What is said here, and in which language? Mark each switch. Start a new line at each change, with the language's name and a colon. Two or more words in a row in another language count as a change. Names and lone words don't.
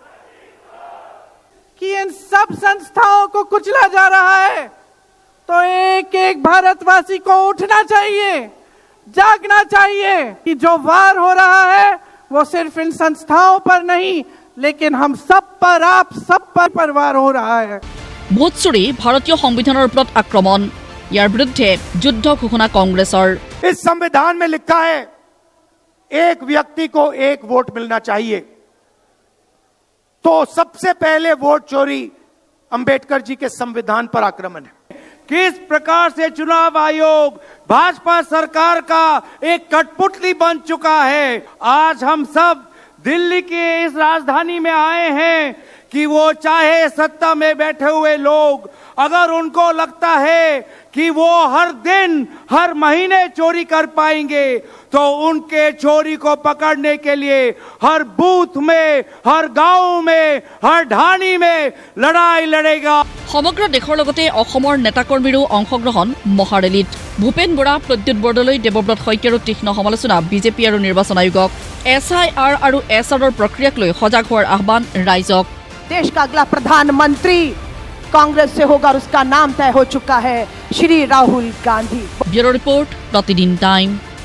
Hindi: कि इन सब संस्थाओं को कुचला जा रहा है, तो एक एक भारतवासी को उठना चाहिए, जागना चाहिए कि जो वार हो रहा है वो सिर्फ इन संस्थाओं पर नहीं लेकिन हम सब पर, आप सब पर वार हो रहा है।
Assamese: ভোট চুৰি ভাৰতীয় সংবিধানৰ ওপৰত আক্ৰমণ, ইয়াৰ বিৰুদ্ধে যুদ্ধ ঘোষণা কংগ্ৰেছৰ।
Hindi: इस संविधान में लिखा है एक व्यक्ति को एक वोट मिलना चाहिए। तो सबसे पहले वोट चोरी अंबेडकर जी के संविधान पर आक्रमण है। किस प्रकार से चुनाव आयोग भाजपा सरकार का एक कठपुतली बन चुका है। आज हम सब दिल्ली के इस राजधानी में आए हैं कि वो चाहे सत्ता में बैठे हुए लोग, अगर उनको लगता है कि वो हर दिन हर महीने चोरी कर पाएंगे, तो उनके चोरी को पकड़ने के लिए हर बूथ में, हर गांव में, हर ढाणी में लड़ाई लड़ेगा।
Assamese: সমগ্ৰ দেশৰ লগতে অসমৰ নেতাকৰ্মীৰো অংশগ্ৰহণ মহাৰেলীত। ভূপেন বৰা, প্ৰদ্যুৎ বৰদলৈ, দেৱব্ৰত শইকীয়াৰো তীক্ষ্ণ সমালোচনা বিজেপি আৰু নিৰ্বাচন আয়োগক। SIR আৰু SRৰ প্ৰক্ৰিয়াক লৈ সজাগ হোৱাৰ আহ্বান ৰাইজক।
Hindi: देश का अगला प्रधानमंत्री कांग्रेस से होगा और उसका नाम तय हो चुका है, श्री राहुल गांधी। ब्यूरो रिपोर्ट, प्रतिदिन टाइम।